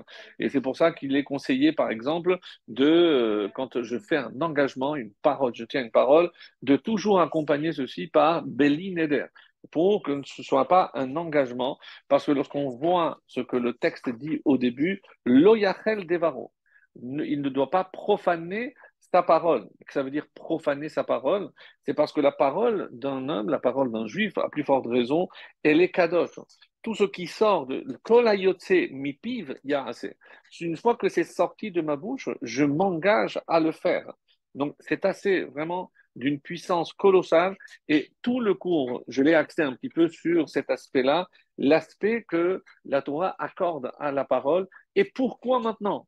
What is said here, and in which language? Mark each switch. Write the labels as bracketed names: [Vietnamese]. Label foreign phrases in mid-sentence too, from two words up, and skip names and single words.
[French] Et c'est pour ça qu'il est conseillé, par exemple, quand je fais un engagement, une parole, je tiens une parole, de toujours accompagner ceci par [Hebrew] בלי נדר, [French] pour que ce ne soit pas un engagement, parce que lorsqu'on voit ce que le texte dit au début, [Hebrew] לא יחל דברו, [French] il ne doit pas profaner sa parole. Ça veut dire profaner sa parole, c'est parce que la parole d'un homme, la parole d'un juif, à plus forte raison, elle est kadosh. Tout ce qui sort de [Hebrew] כל היוצא מפיו יעשה. [French] Une fois que c'est sorti de ma bouche, je m'engage à le faire. Donc c'est assez vraiment d'une puissance colossale et tout le cours, je l'ai axé un petit peu sur cet aspect-là, l'aspect que la Torah accorde à la parole et pourquoi maintenant?